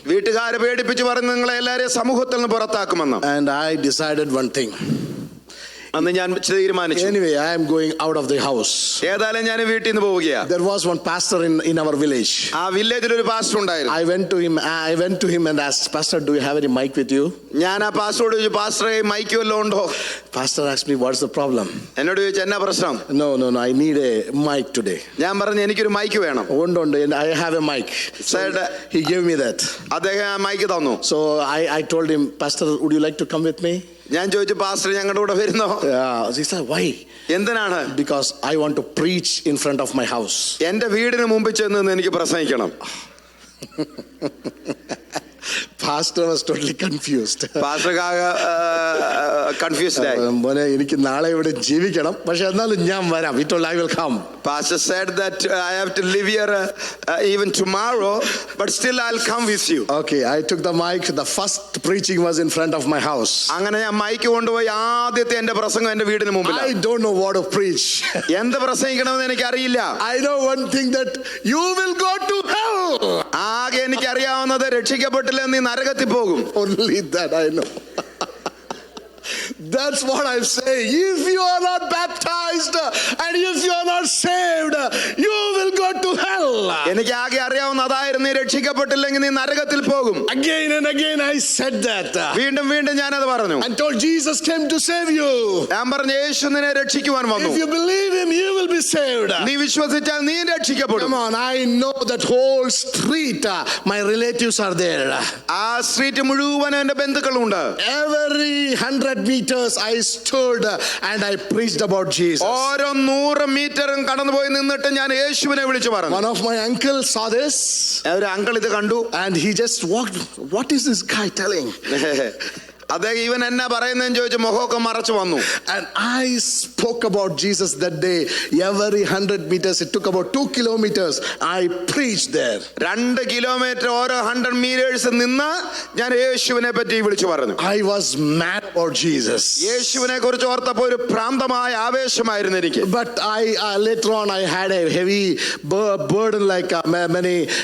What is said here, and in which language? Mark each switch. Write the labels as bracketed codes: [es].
[ml] വീട്ടുകാരെ പേടിപ്പിച്ച് പറഞ്ഞു, നിങ്ങളെ എല്ലാവരെയും സമൂഹത്തിൽ നിന്ന് പുറത്താക്കുമെന്ന്. [en] And I decided one thing. [ml] അന്ന് ഞാൻ തീരുമാനിച്ചു, [en] anyway I am going out of the house. [ml] ഏതായാലും ഞാൻ വീട്ടിൽ നിന്ന് പോവുകയാണ്. [en] There was one pastor in our village. [ml] ആ വില്ലേജിൽ ഒരു പാസ്റ്റർ ഉണ്ടായിരുന്നു. [en] I went to him and asked, Pastor, do you have any mic with you? [ml] ഞാൻ ആ പാസ്റ്ററോട് ചോദിച്ചു, പാസ്റ്ററെ മൈക്ക് വല്ലതും ഉണ്ടോ? [en] Pastor asked me, what's the problem? [ml] എന്നോട് ചോദിച്ചു, എന്നാ പ്രശ്നം? [en] No, I need a mic today. [ml] ഞാൻ പറഞ്ഞു, എനിക്കൊരു മൈക്ക് വേണം. ഉണ്ട്, [en] I have a mic. So he gave me that. [ml] അദ്ദേഹം ആ മൈക്ക് തന്നു. [en] So I told him, Pastor, would you like to come with me? [ml] ഞാൻ ചോദിച്ചു, പാസ്റ്റർ ഞങ്ങളുടെ കൂടെ വരുന്നോ? [en] He said, why? [ml] എന്തിനാണ്? [en] Because I want to preach in front of my house. [ml] എന്റെ വീടിന് മുമ്പിൽ ചെന്ന് എനിക്ക് പ്രസംഗിക്കണം. [en] pastor was totally confused. [ml] പാസ്റ്റർക്കാകെ confused ആയി. മോനെ എനിക്ക് നാളെ ഇവിടെ ജീവിക്കണം, പക്ഷെ എന്നാലും ഞാൻ വരാം. [en] He told I will come. Pastor said that I have to live here even tomorrow, but still I'll come with you. Okay, I took the mic. The first preaching was in front of my house. [ml] അങ്ങനെ ഞാൻ mic കൊണ്ടുപോയി ആദ്യത്തെ എന്റെ പ്രസംഗം എന്റെ വീടിന് മുമ്പിൽ. [en] I don't know what to preach. [ml] എന്ത് പ്രസംഗിക്കണമെന്ന് എനിക്ക് അറിയില്ല. [en] I know one thing, that you will go to hell. [ml] ആകെ എനിക്ക് അറിയാവുന്നത് രക്ഷിക്കപ്പെട്ടില്ല നീ നരകത്തിൽ പോകും. [en] Only that I know. That's what I'm saying. If you are not baptized and if you are not saved, you will go to hell. [ml] എനിക്ക് ആകെ അറിയാവുന്ന അതായിരുന്നു, നീ രക്ഷിക്കപ്പെട്ടില്ലെങ്കിൽ നീ നരകത്തിൽ പോകും. [en] Again and again I said that. [ml] വീണ്ടും വീണ്ടും ഞാനത് പറഞ്ഞു. [en] And told Jesus came to save you. [ml] ഞാൻ പറഞ്ഞു യേശു നിന്നെ രക്ഷിക്കുവാൻ വന്നു. [en] If you believe him, you will be saved. [ml] നീ വിശ്വസിച്ചാൽ നീ രക്ഷിക്കപ്പെടും. [en] Come on, I know that whole street. My relatives are there. [ml] ആ സ്ട്രീറ്റ് മുഴുവൻ എന്റെ ബന്ധുക്കളുണ്ട്. [en] Every 100 meters I stood and I preached about Jesus. [ml] ഓരോ 100 മീറ്ററും കടന്നുപോയി നിന്നിട്ട് ഞാൻ യേശുവിനെ വിളിച്ചു പറഞ്ഞു. [en] One of my uncles saw this. [ml] ഒരു അങ്കിൾ ഇത് കണ്ടു. [en] And he just walked. What is this guy telling? [ml] അദ്ദേഹം ഇവൻ എന്നാ പറയുന്നതെന്ന് ചോദിച്ചു മുഖമൊക്കെ മറച്ചു വന്നു. [en] And I spoke about Jesus that day. Every 100 meters, it took about 2 kilometers. I preached there. [ml] 2 kilometre ഓരോ 100 മീറ്റേഴ്സ് നിന്ന് ഞാൻ യേശുവിനെ പറ്റി വിളിച്ചു പറഞ്ഞു. [en] I was mad about Jesus. [ml] യേശുവിനെ കുറിച്ച് ഓർത്തപ്പോൾ ഒരു ഭ്രാന്തമായ ആവേശമായിരുന്നു എനിക്ക്. [en] But later on I had a heavy burden, like many.